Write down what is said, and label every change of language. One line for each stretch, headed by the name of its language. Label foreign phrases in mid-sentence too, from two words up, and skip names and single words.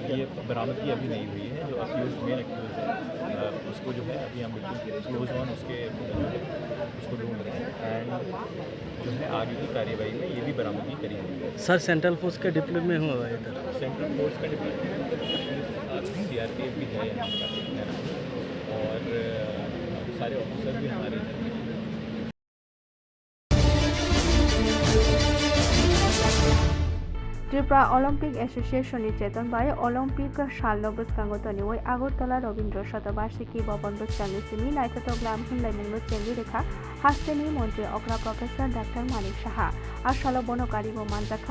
Hindi: ये बरामदगी अभी नहीं हुई है, जो अक्यूज
English: main accused
Hindi: है उसको जो है अभी हम बिल्कुल
English: close on
Hindi: उसके उसको ढूंढ रहे हैं एंड जो है आगे की कार्रवाई में ये भी बरामदगी करी गई है। सर
English: central force
Hindi: के डिप्लॉयमेंट हुआ है इधर?
English: central force
Hindi: का डिप्लॉयमेंट CRPF भी है यहाँ पर और सारे ऑफिसर भी हमारे इधर हैं।
Kok Borok: त्रिपुरा ओलम्पिक एसोसिएशननि चेतन बाय ओलम्पिक सालनो बुसकांगो तनिवै आगरतला रवीन्द्र शतबार्षिकी भवन बुसकांगनि सिमी नायथाथक लाम हुनलायमुंनो चेंगि रेखा हास्टेनि मन्त्री अग्रा प्रोफेसर डाक्टर मानिक साहा आसालो बनकारिबो मानजाखा